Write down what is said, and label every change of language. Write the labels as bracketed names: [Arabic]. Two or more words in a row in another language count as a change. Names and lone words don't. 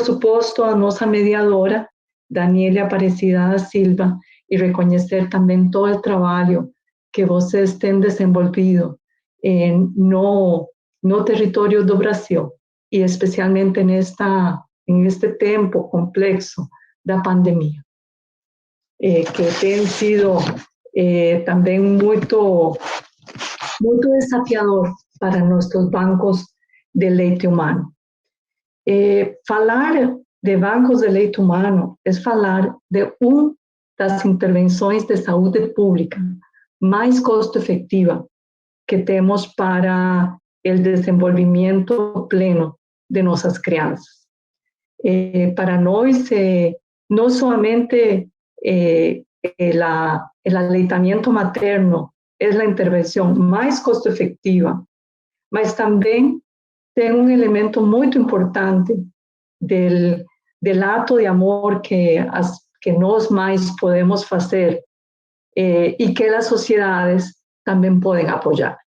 [Spanish] supuesto a nuestra mediadora, Daniela Aparecida da Silva, y reconocer también todo el trabajo que ustedes han desenvolvido en [Portuguese] no territorio do Brasil, [Spanish] y especialmente en este tiempo [Portuguese] complexo da pandemia, [Spanish] que ha sido también muy desafiador para nuestros bancos de [Portuguese] leite humano. Falar de bancos de leite humano [Spanish] es falar de una de las intervenciones de salud pública más costo efectiva que tenemos para el desenvolvimiento pleno de nuestras crianças. [Portuguese] Para nós, [Spanish] no solamente el aleitamiento materno es la intervención más costo efectiva, mas también tiene un elemento muy importante del acto de amor que nós más podemos hacer y que las sociedades también pueden apoyar.